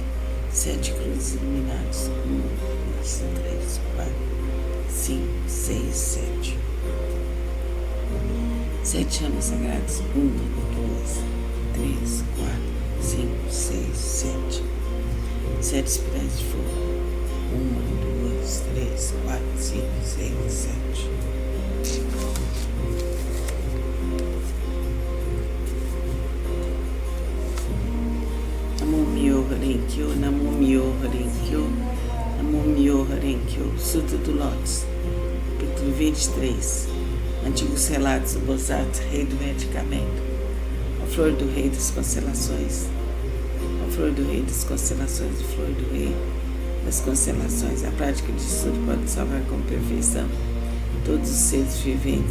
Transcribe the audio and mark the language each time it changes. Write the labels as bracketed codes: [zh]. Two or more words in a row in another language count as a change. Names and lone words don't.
[pt] 7 cruzes iluminados. 1, 2, 3, 4, 5, 6, 7. 7 chamas sagradas. 1, 2, 3, 4, 5, 6, 7. 7 espirais de fogo. 1, 2, 3, 4, 5, 6, 7. [ja] 南無妙法蓮華経、南無妙法蓮華経、南無妙法蓮華経. [pt] Sutra do Lótus, capítulo 23. Antigos relatos do Bodhisattva, rei do medicamento. A flor do rei das constelações. A flor do rei das constelações, a flor do rei das constelações. A prática de estudo pode salvar com perfeição todos os seres viventes.